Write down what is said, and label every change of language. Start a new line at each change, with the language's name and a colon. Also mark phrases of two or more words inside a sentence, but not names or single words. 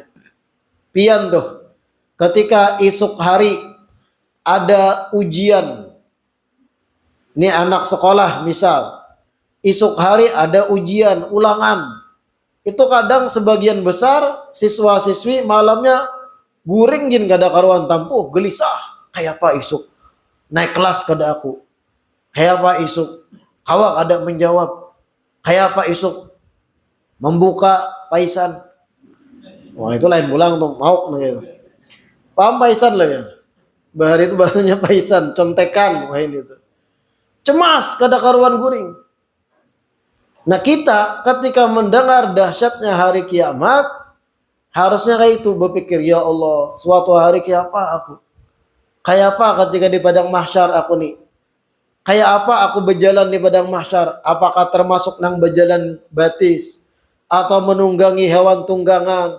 Banjar: Pian tuh.
Indonesian: Ketika esok hari ada ujian. Ini anak sekolah misal. Esok hari ada ujian, ulangan.
Banjar: Itu kadang sebagian besar siswa-siswi malamnya guring gin kada karuan tampuh, gelisah. Kayak apa isuk? Naik kelas kada aku. Kayak apa isuk? Kawa kada menjawab. Kayak apa isuk membuka paisan. Wah itu lain pulang tuh mau gitu. Paham paisan lah ya. Bahar itu bahasanya paisan, contekan, wah ini tuh. Cemas kada karuan guring.
Indonesian: Nah kita ketika mendengar dahsyatnya hari kiamat, harusnya kayak itu berpikir,
Arabic: ya Allah,
Indonesian: suatu hari kayak apa aku? Kayak apa ketika di padang mahsyar aku nih? Kayak apa aku berjalan di padang mahsyar?
Banjar: Apakah termasuk nang berjalan batis? Atau menunggangi hewan tunggangan?